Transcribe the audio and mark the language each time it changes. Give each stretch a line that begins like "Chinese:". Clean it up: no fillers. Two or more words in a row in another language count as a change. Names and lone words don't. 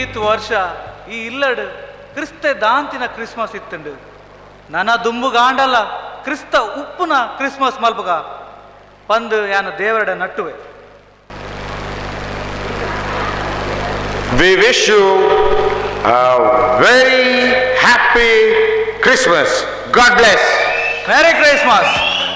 Tulu: ವರ್ಷ ಈ ಇಲ್ಲಡು ಕ್ರಿಸ್ತ ದಾಂತಿನ ಕ್ರಿಸ್ಮಸ್ ಇತ್ತುಂಡು ನನ್ನ ದುಂಬುಗಾಂಡಲ್ಲ ಕ್ರಿಸ್ತ ಉಪ್ಪುನ ಕ್ರಿಸ್ಮಸ್ ಮಲ್ಪಗ ಪಂದು ಯಾನು ದೇವರಡ ನಟ್ಟುವೆ.
English: We wish you a very happy Christmas. God bless. Merry Christmas.